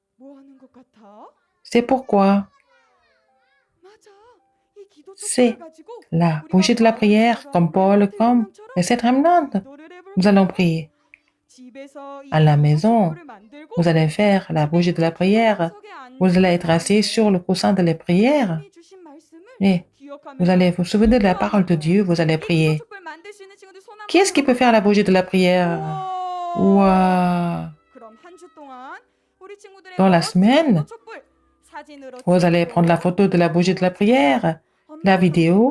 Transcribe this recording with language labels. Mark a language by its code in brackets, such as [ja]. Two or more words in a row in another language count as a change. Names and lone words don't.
[ko] 기도하는 것 같아. [fr] C'est pourquoi [ko] 맞아. 이 기도 [fr] c'est [ko] 촛불을 가지고 [fr] la [ko] 우리가 [fr] bougie de la [ko] 바울이 [fr] prière, [ko] 기도하는 [fr] comme Paul, comme [ko] 대명령처럼 [fr] les sept remnants. [ko] 기도를 해볼 [fr] Nous allons [ko] 거야. [fr] prier. [ko] 집에서 이 [fr] À la [ko] 기도 [fr] maison, [ko] 촛불을 만들고 [fr] vous allez faire la bougie de la prière. Vous allez être assis sur le coussin de la prière. [ko] 하나님이 주신 말씀을 [fr] Et [ko] 기억하면서 [fr] vous allez vous souvenir de la parole de Dieu. Vous allez prier. Qui est-ce qui peut faire la bougie de la prière? Waouh! Dans la semaine, vous allez prendre la photo de la bougie de la prière, la vidéo.